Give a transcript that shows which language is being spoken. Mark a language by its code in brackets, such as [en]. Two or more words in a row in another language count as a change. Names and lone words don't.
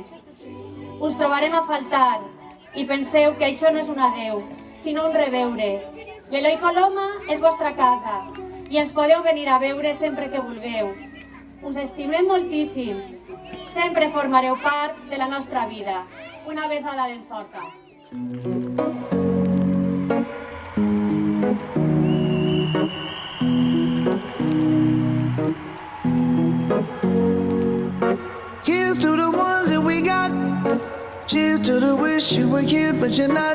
[ca] Us trobarem a faltar i penseu que això no és un adeu, sinó un reveure. L'Eloi Coloma és vostra casa i ens podeu venir a veure sempre que vulgueu. Us estimem moltíssim. Sempre formareu part de la nostra vida. Una besada ben forta. [en] Here's to the ones that we got. Cheers to the wish you were here, but you're not.